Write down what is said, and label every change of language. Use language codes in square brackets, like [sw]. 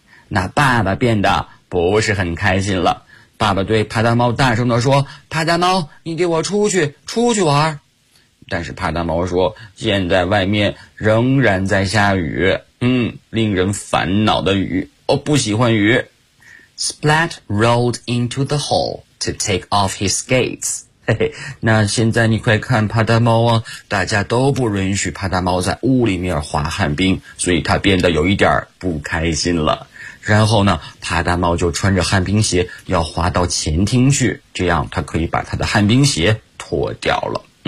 [zh] 那爸爸变得不是很开心了。爸爸对帕达猫大声地说，帕达猫，你给我出去，出去玩。但是帕达猫说，现在外面仍然在下雨，令人烦恼的雨，我不喜欢雨。 [en] Splat rolled into the hall to take off his skates. [zh] 嘿嘿，那现在你快看帕达猫啊，大家都不允许帕达猫在屋里面滑旱冰，所以他变得有一点不开心了。然后呢，帕达猫就穿着旱冰鞋要滑到前厅去，这样他可以把他的旱冰鞋脱掉了。